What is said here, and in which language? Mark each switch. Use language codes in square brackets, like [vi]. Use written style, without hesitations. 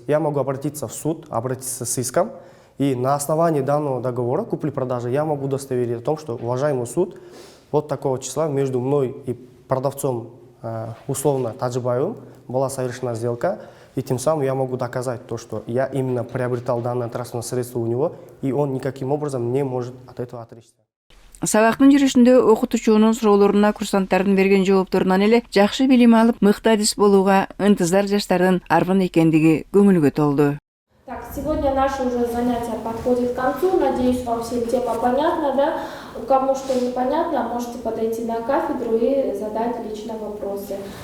[ru] Я могу обратиться в суд, обратиться с иском, и на основании данного договора купли-продажи я могу удостоверить о том, что, уважаемый суд, вот такого числа между мной и продавцом, условно Таджибаевым, была совершена сделка, и тем самым я могу доказать то, что я именно приобретал данное транспортное средство у него, и он никаким образом не может от этого отречься. [ky] Сабактын жүрүшүндө окутуучунун суроолоруна курсанттардын берген жоопторунан эле жакшы билим алып, мыкты адис болууга ынтызар жаштардын арбын экендиги көңүлгө толду. [ru] Так, сегодня наше уже занятие подходит к концу. Надеюсь, вам всем тема понятна, да? Кому что непонятно, можете подойти на кафедру и задать лично вопросы.